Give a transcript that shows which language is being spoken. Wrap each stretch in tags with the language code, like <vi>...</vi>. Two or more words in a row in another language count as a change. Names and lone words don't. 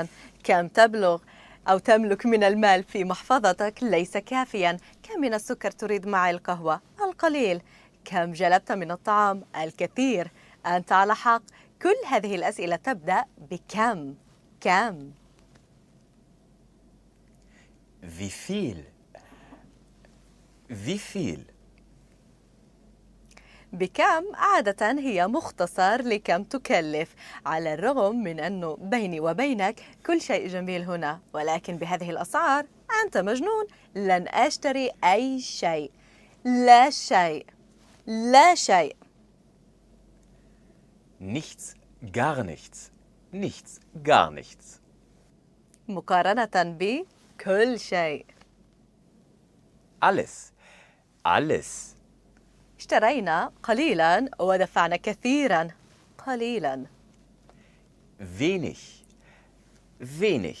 <ar>كم تبلغ أو تملك من المال في محفظتك؟ ليس كافيا. كم من السكر تريد مع القهوة؟ القليل. كم جلبت من الطعام؟ الكثير. أنت على حق، كل هذه الأسئلة تبدأ بكم. كم.</ar> <de>Wie viel? Wie viel?</de> <ar>بكم عادة هي مختصر لكم تكلف، على الرغم من أنه بيني وبينك كل شيء جميل هنا، ولكن بهذه الأسعار أنت مجنون. لن أشتري أي شيء. لا شيء. لا شيء.</ar> <de>Nichts, gar nichts. Nichts, gar nichts.</de> <ar>مقارنة بكل شيء.</ar> <de>Alles. Alles.</de> <ar>اشترينا قليلا ودفعنا كثيرا. قليلا.</ar> <de>Wenig. Wenig.</de>